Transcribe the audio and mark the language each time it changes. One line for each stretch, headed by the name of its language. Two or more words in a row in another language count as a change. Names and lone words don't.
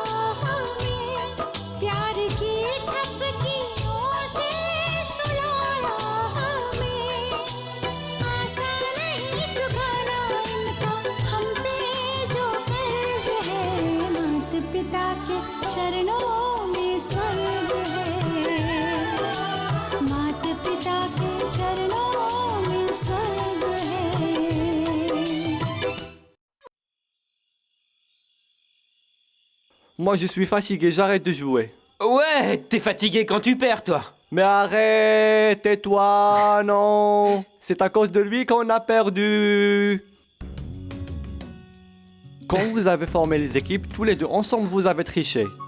Hindi: हमें प्यार की थपकियों से सुलाया हमें आसान नहीं चुकाना इनका हम पे जो कर्ज है माता पिता के चरणों में स्वर्ग है माता पिता के चरणों में स्वर्ग है
French: Moi, je suis fatigué, j'arrête de jouer. Ouais, t'es fatigué quand tu perds, toi. Mais arrête, tais-toi, non. C'est à cause de lui qu'on a perdu. Quand vous avez formé les équipes, tous les deux ensemble, vous avez triché.